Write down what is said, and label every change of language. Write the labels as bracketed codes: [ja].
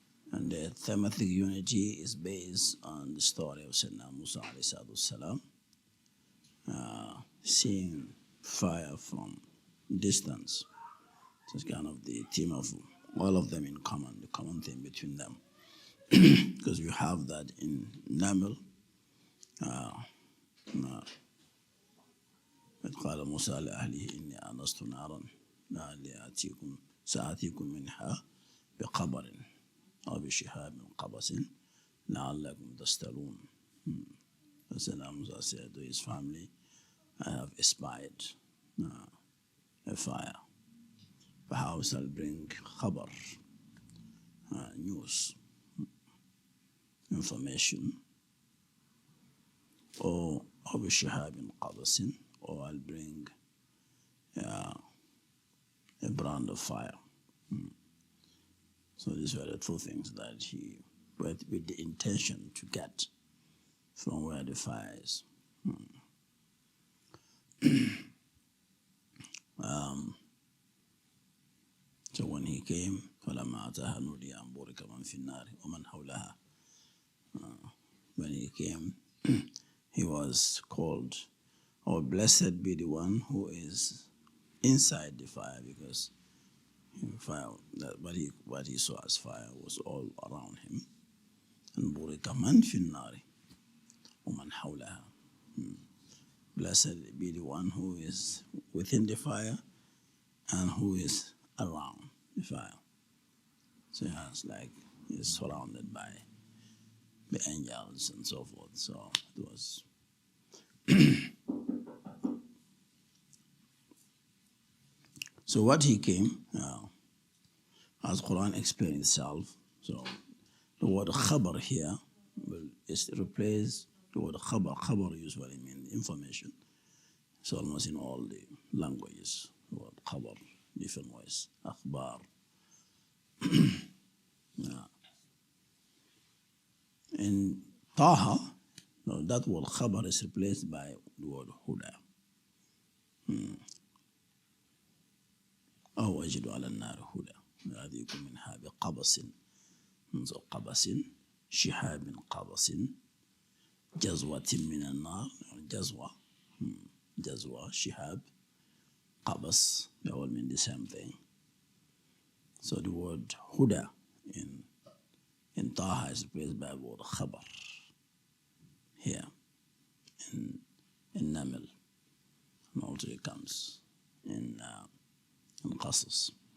[en] And the thematic unity is based on the story of Sayyidina Musa alayhi salam, seeing fire from distance. So it's kind of the theme of all of them in common, the common theme between them. Because you have that in Naml. [ar] إذ قال موسى لأهله إني آنست نارا لعلي سآتيكم منها بخبر أو بشهاب قبس لعلكم تصطلون. [en] Sayyidina Musa said to his family, I have espied a fire. Perhaps I'll bring khabar, news, information, or [ar] بشهاب قبس, [en] or I'll bring a brand of fire. So these were the two things that he went with the intention to get from where the fire is. So when he came, [ar] فَلَمَّا أَتَاهَا نُودِيَ أَن بُورِكَ مَن فِي النَّارِ وَمَنْ حَوْلَهَا. [en] When he came, he was called, "Oh, blessed be the one who is inside the fire," because fire, what he saw as fire was all around him. [ar] And بُورِكَ مَن فِي النَّارِ وَمَنْ حَوْلَهَا. [en] Blessed be the one who is within the fire and who is around the fire. So it's like he's surrounded by the angels and so forth. So it was so what he came, as Quran explained itself, so the word khabar here is replace the word khabar. Khabar usually means information. It's almost in all the languages. The word khabar, different ways. Akhbar. In Taha, that word khabar is replaced by the word huda. [ar] أو أجد على النار هدى يأتيكم منها بقبس. [en] So قبس, شهاب قبس, [ar] جزوة من النار, [en] جزوة, شهاب, قبس, they all mean the same thing. So the word huda in Taha is replaced by the word khabar here in Naml, and also it comes in Qasas.